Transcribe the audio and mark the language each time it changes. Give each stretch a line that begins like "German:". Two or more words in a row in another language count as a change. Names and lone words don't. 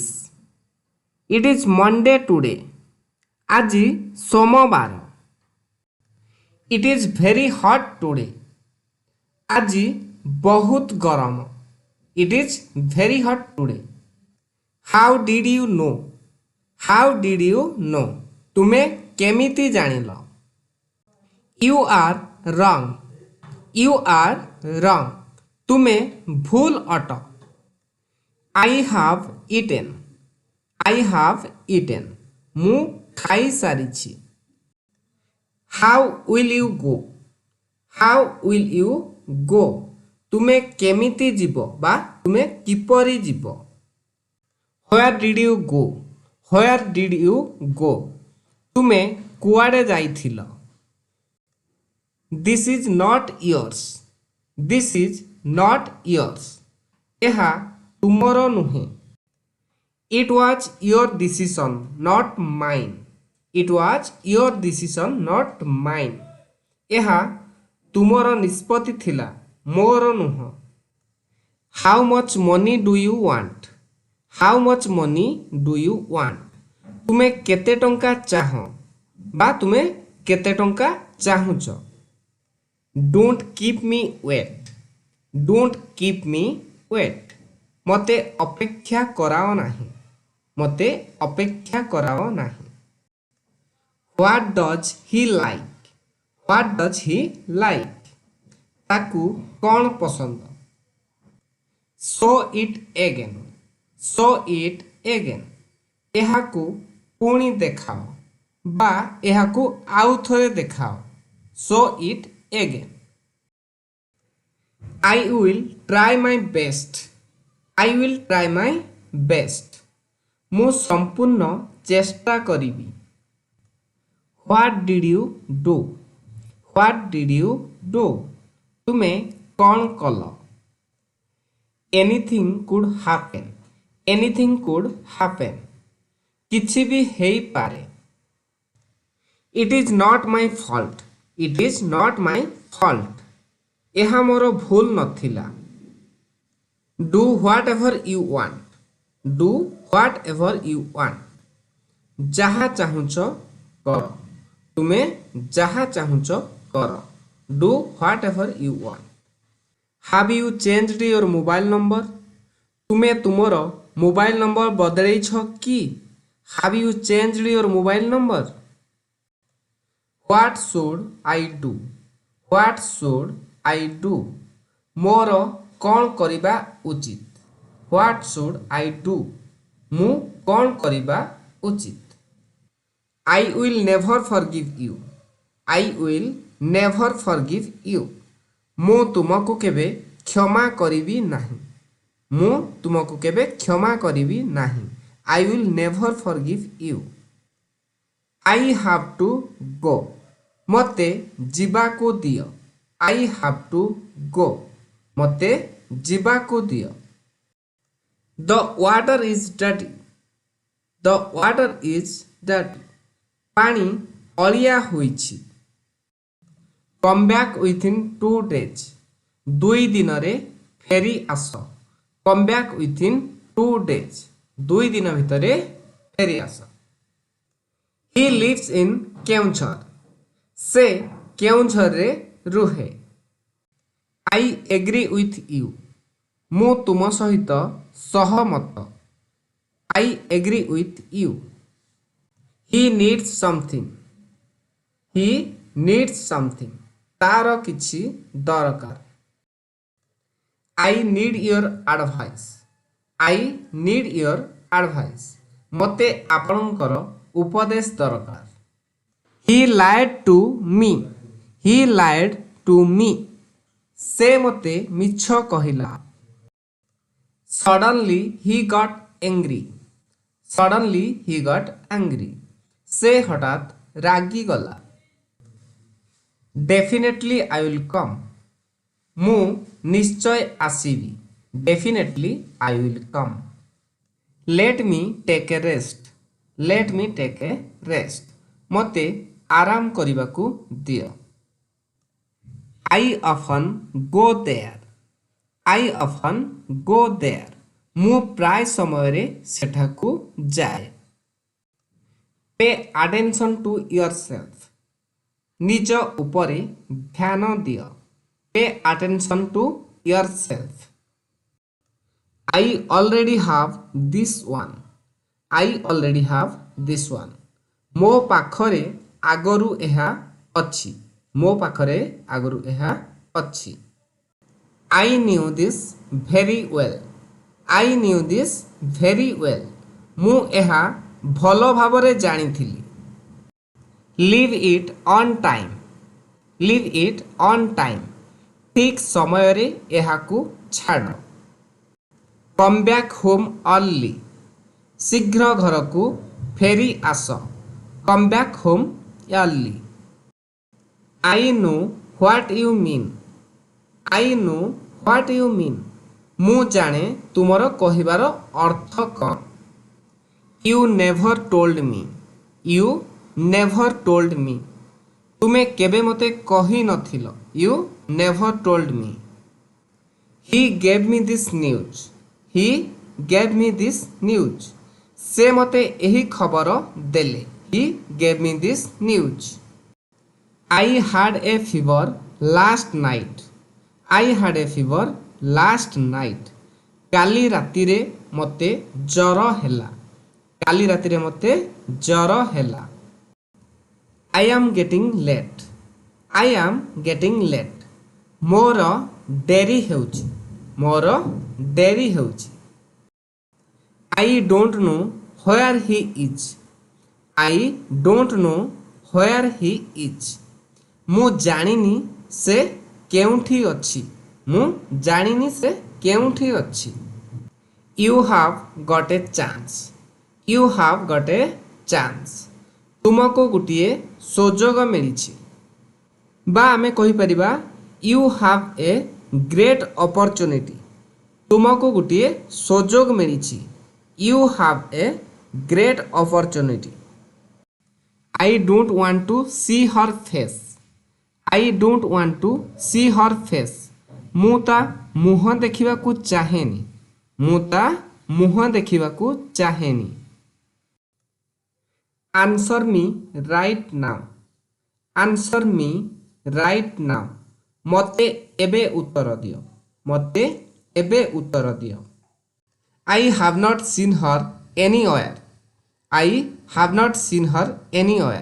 English: It is Monday today.
Odia: ଆଜି ସୋମବାର.
English: It is very hot today.
Odia: ଆଜି ବହୁତ ଗରମ.
English: It is very hot today. How did you know? How did you know?
Odia: ତୁମେ କେମିତି ଜାଣିଲ?
English: You are wrong. You are wrong.
Odia: ତୁମେ ଭୁଲ ଅଟ.
English: I have eaten. I have eaten.
Odia: ମୁଁ ଖାଇସାରିଛି.
English: How will you go? How will you go?
Odia: ତୁମେ କେମିତି ଯିବ ବା ତୁମେ କିପରି ଯିବ?
English: Where did you go? Where did you go?
Odia: ତୁମେ କୁଆଡ଼େ ଯାଇଥିଲ?
English: This is not yours. This is not yours.
Odia: ଏହା ତୁମର ନୁହେଁ.
English: It was your decision, not mine. It was your decision, not mine.
Odia: ଏହା ତୁମର ନିଷ୍ପତ୍ତି ଥିଲା, ମୋର ନୁହଁ.
English: How much money do you want? How much money do you want?
Odia: ତୁମେ କେତେ ଟଙ୍କା ଚାହଁ ବା ତୁମେ କେତେ ଟଙ୍କା ଚାହୁଁଛ?
English: Don't keep me wait. Don't keep me wait.
Odia: ମୋତେ ଅପେକ୍ଷା କରାଅ ନାହିଁ. ମୋତେ ଅପେକ୍ଷା କରାଅ ନାହିଁ.
English: What does he like? What does he like?
Odia: ତାକୁ କ'ଣ ପସନ୍ଦ?
English: Show it again. Show it again.
Odia: ଏହାକୁ ପୁଣି ଦେଖାଅ ବା ଏହାକୁ ଆଉ ଥରେ ଦେଖାଅ.
English: Show it again. I will try my best. I will try my best.
Odia: ମୁଁ ସମ୍ପୂର୍ଣ୍ଣ ଚେଷ୍ଟା କରିବି.
English: What did you do? What did you do?
Odia: ତୁମେ କ'ଣ କଲ?
English: Anything could happen. Anything could happen.
Odia: କିଛି ବି ହେଇପାରେ.
English: It is not my fault. It is not my fault.
Odia: ଏହା ମୋର ଭୁଲ ନଥିଲା.
English: Do whatever you want. Do whatever you want.
Odia: ଯାହା ଚାହୁଁଛ କର. ତୁମେ ଯାହା ଚାହୁଁଛ କର.
English: Do whatever you want. Have you changed your mobile number?
Odia: ତୁମେ ତୁମର ମୋବାଇଲ ନମ୍ବର ବଦଳେଇଛ କି?
English: Have you changed your mobile number? What should I do? What should I do?
Odia: ମୋର କ'ଣ କରିବା ଉଚିତ?
English: What should I do?
Odia: ମୁଁ କ'ଣ କରିବା ଉଚିତ?
English: I will never forgive you. I will never forgive you.
Odia: ମୁଁ ତୁମକୁ କେବେ କ୍ଷମା କରିବି ନାହିଁ. ମୁଁ ତୁମକୁ କେବେ କ୍ଷମା କରିବି ନାହିଁ.
English: I will never forgive you. I have to go.
Odia: ମୋତେ ଯିବାକୁ ଦିଅ.
English: I have to go.
Odia: ମୋତେ ଯିବାକୁ ଦିଅ.
English: The water is dirty. The water is dirty.
Odia: ପାଣି ଅଳିଆ ହୋଇଛି.
English: Come back within 2 days.
Odia: 2 ଦିନରେ ଫେରି ଆସ.
English: Come back within 2 days.
Odia: 2 ଦିନ ଭିତରେ ଫେରି ଆସ.
English: He lives in କେଉଁଝର.
Odia: ସେ କେଉଁଝରରେ ରୁହେ.
English: I agree with you.
Odia: ମୁଁ ତୁମ ସହିତ ସହମତ.
English: I agree with you. He needs something. He needs something.
Odia: ତାର କିଛି ଦରକାର.
English: I need your advice. I need your advice.
Odia: ମୋତେ ଆପଣଙ୍କର ଉପଦେଶ ଦରକାର.
English: He lied to me. He lied to me.
Odia: ସେ ମୋତେ ମିଛ କହିଲା.
English: Suddenly he got angry. Suddenly he got angry.
Odia: ସେ ହଠାତ୍ ରାଗିଗଲା.
English: Definitely I will come.
Odia: ମୁଁ ନିଶ୍ଚୟ ଆସିବି.
English: Definitely I will come. Let me take a rest. Let me take a rest.
Odia: ମୋତେ ଆରାମ କରିବାକୁ ଦିଅ.
English: I often go there. I often go there.
Odia: ମୁ ପ୍ରାୟ ସମୟ ରେ ସେଠାକୁ ଯାଏ।
English: pay attention to yourself
Odia: ନିଜ ଉପରେ ଧ୍ୟାନ ଦିଅ।
English: pay attention to yourself. I already have this one. I already have this one.
Odia: ମୋ ପାଖରେ ଆଗରୁ ଏହା ଅଛି। ମୋ ପାଖରେ ଆଗରୁ ଏହା ଅଛି।
English: I knew this very well. I knew this very well.
Odia: ମୁଁ ଏହା ଭଲ ଭାବରେ ଜାଣିଥିଲି।
English: Leave it on time. Leave it on time.
Odia: ଠିକ୍ ସମୟରେ ଏହାକୁ ଛାଡ଼।
English: Come back home early.
Odia: ଶୀଘ୍ର ଘରକୁ ଫେରି ଆସ।
English: Come back home early. I know what you mean. I know what you mean.
Odia: ମୁଁ ଜାଣେ ତୁମର କହିବାର ଅର୍ଥ କ'ଣ।
English: You never told me. You never told me.
Odia: ତୁମେ କେବେ ମୋତେ କହି ନଥିଲ।
English: You never told me. He gave me this news. He gave me this news.
Odia: ସେ ମୋତେ ଏହି ଖବର ଦେଲେ।
English: He gave me this news. I had a fever last night. I had a fever last night.
Odia: କାଲି ରାତିରେ ମୋତେ ଜ୍ୱର ହେଲା। କାଲି ରାତିରେ ମୋତେ ଜ୍ୱର ହେଲା।
English: I am getting late. I am getting late.
Odia: ମୋର ଡେରି ହେଉଛି। ମୋର ଡେରି ହେଉଛି।
English: I don't know where he is. I don't know where he is.
Odia: ମୁଁ ଜାଣିନି ସେ କେଉଁଠି ଅଛି। ମୁଁ ଜାଣିନି ସେ କେଉଁଠି ଅଛି।
English: You have got a chance. You have got a chance.
Odia: ତୁମକୁ ଗୋଟିଏ ସୁଯୋଗ ମିଳିଛି। ବା ଆମେ କହିପାରିବା
English: you have a great opportunity.
Odia: ତୁମକୁ ଗୋଟିଏ ସୁଯୋଗ ମିଳିଛି।
English: You have a great opportunity. I don't want to see her face. I don't want to see her face.
Odia: ମୁଁ ତା ମୁହଁ ଦେଖିବାକୁ ଚାହେଁନି। ମୁଁ ତା ମୁହଁ ଦେଖିବାକୁ ଚାହେଁନି।
English: Answer me right now. Answer me right now.
Odia: ମୋତେ ଏବେ ଉତ୍ତର ଦିଅ। ମୋତେ ଏବେ ଉତ୍ତର ଦିଅ।
English: I have not seen her anywhere. I have not seen her anywhere.